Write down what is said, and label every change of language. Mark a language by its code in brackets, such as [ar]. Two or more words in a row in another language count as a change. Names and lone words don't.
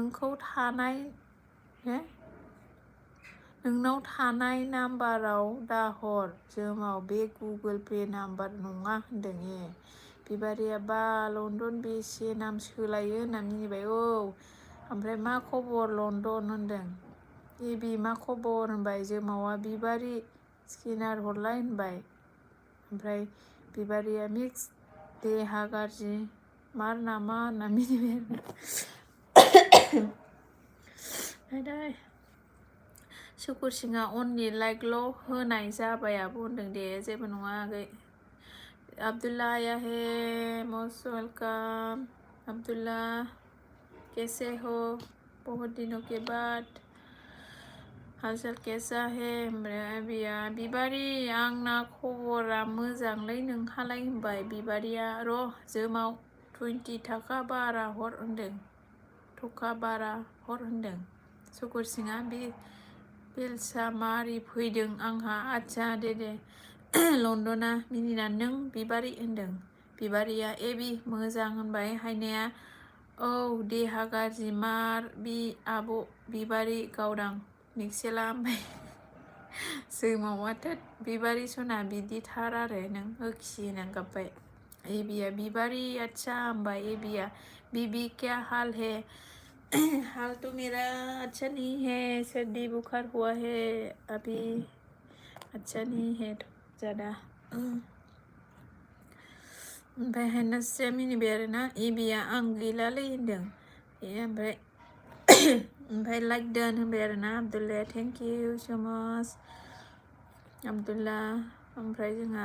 [brx] नोंनाव थानाय नाम्बाराव दाहर जोमाव बे गुगोल पे नाम्बार नङा होनदों बिबारिया बा लन्दन बेसे नाम सोलायो होनना मिनिबाय ओमफ्राय मा खबर लन्दन होनदों एबि मा खबर होनबाय जोमावा बिबारि स्केनार हरलाय होनबाय ओमफ्राय बिबारिया मिक्स देहा गाज्रि मार नामा होनना मिनिबाय आरो सुकुर सिंआ अनलि लाइकल' होनाय जाबाय आब' होनदों दे जेबो नङा आगै अब्दुल्ला आया [en] he must welcome [hi] अब्दुल्ला कैसे हो बहुत दिनों के बाद हालचाल कैसा है [brx] बिया बिबारि आंना खबरा मोजांलै नोंहालाय होनबाय बिबारिया र' जोमाव 20 थाखा बारा हर होनदों सुकुर सिंआ बेलसा मारि फैदों आंहा आदसा दे लन्दना मिनिना नों बिबारि होनदों बिबारिया एबि मोजां होनबाय हायनाया देहा गाज्रि मार आब' बिबारि गावदां मिक्सेला ओमफ्राय जोमावाथ' बिबारि सना बिदिथार आरो नों होखि होनना गाबबाय एबिया बिबारि अच्छा होनबाय एबिया [hi] बीबी क्या हाल है हाल तो मेरा अच्छा नहीं है सर्दी बुखार हुआ है अभी अच्छा नहीं है ज़्यादा [brx] ओमफ्राय हायनास्रिया मिनिबाय आरोना एबिया आं गैलालै होनदों ओमफ्राय लाइक दान होनबाय आरोना आब्दुल्लाया [en] thank you so much [brx] आब्दुल्ला ओमफ्राय जोंहा